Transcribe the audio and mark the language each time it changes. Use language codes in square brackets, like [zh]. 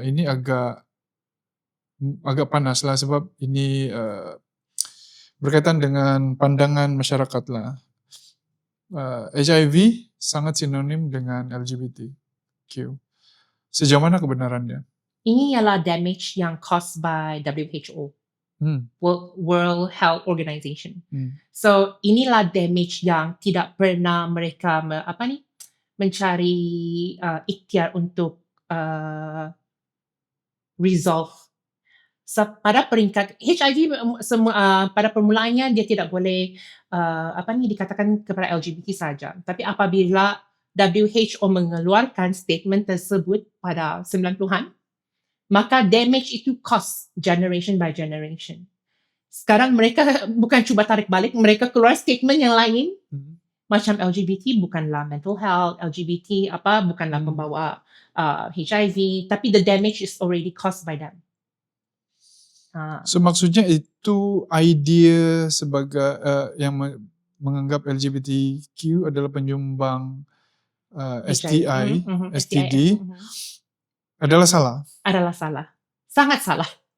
[ms] Ini agak panas lah sebab ini berkaitan dengan pandangan masyarakat lah. HIV sangat sinonim dengan LGBTQ. Sejauh mana kebenarannya? Ini ialah damage yang [en] caused by [ms] WHO. World Health Organization. So inilah damage yang tidak pernah mereka mencari ikhtiar untuk resolve. So, pada peringkat HIV pada permulaannya dia tidak boleh dikatakan kepada LGBT saja. Tapi apabila WHO mengeluarkan statement tersebut pada 90-an, maka damage itu [en] cost generation by generation. [ms] Sekarang mereka bukan cuba tarik balik, mereka keluar statement yang lain. Macam LGBT bukanlah mental health, LGBT bukanlah pembawa HIV, tapi [en] the damage is already caused by them. [ms] So maksudnya itu idea sebagai yang menganggap LGBTQ adalah penyumbang STI, STD adalah salah. Adalah salah. Sangat salah.